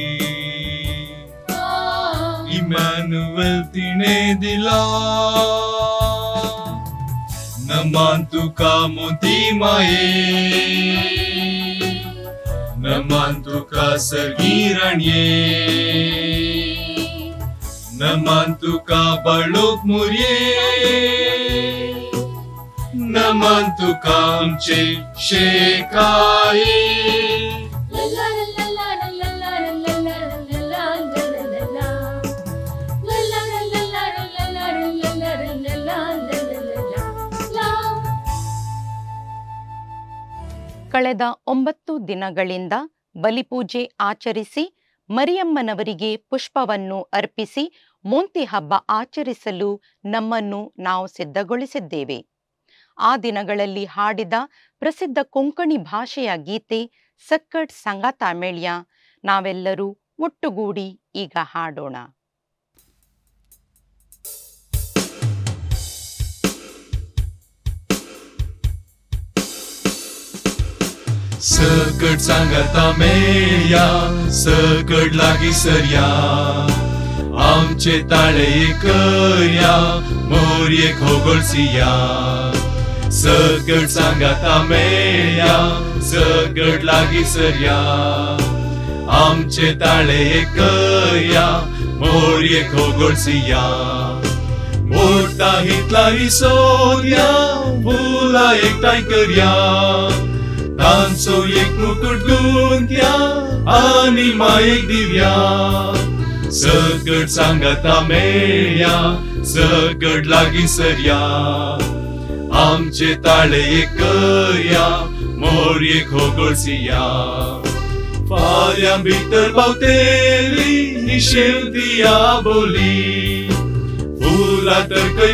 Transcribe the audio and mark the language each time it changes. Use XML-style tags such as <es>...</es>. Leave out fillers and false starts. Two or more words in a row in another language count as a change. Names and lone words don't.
<kok>Emmanuel Trinedila Naman tuka monti maye Naman tuka sargiranye Naman tuka baluk murye Naman tuka amche shekaye La la la la la la la la la la la la la la. La la la la la la la la la la la la.</kok> <kn>ಕಳೆದ 9 ದಿನಗಳಿಂದ ಬಲಿಪೂಜೆ ಆಚರಿಸಿ ಮರಿಯಮ್ಮನವರಿಗೆ ಪುಷ್ಪವನ್ನು ಅರ್ಪಿಸಿ ಮೋಂತಿ ಹಬ್ಬ ಆಚರಿಸಲು ನಮ್ಮನ್ನು ನಾವು ಸಿದ್ಧಗೊಳಿಸಿದ್ದೇವೆ. ಆ ದಿನಗಳಲ್ಲಿ ಹಾಡಿದ ಪ್ರಸಿದ್ಧ ಕೊಂಕಣಿ ಭಾಷೆಯ ಗೀತೆ ಸಕ್ಕಟ್ ಸಂಗಾತ ಮೇಳ್ಯ ನಾವೆಲ್ಲರೂ ಒಟ್ಟುಗೂಡಿ ಈಗ ಹಾಡೋಣ.</kn> <kok>Sakad Sangata Melya Sakad Lagi Sarya Amche Tale Karya Morye Khogolsiya Sakad Sangata Melya Sakad Lagi Sarya Amche Tale Karya Morye Khogolsiya Morta hitla hisodia Pula ektai karya Tanso एक मुकुट गुंत्या आणि माईक दिव्या सकट सांगता मेळ्या सकट लागी सरया आमचे ताळे एकया मोरये खोगोळसिया फाल्या भितर पावतेली ही शेवतिया बोली फुला तर खंय</kok>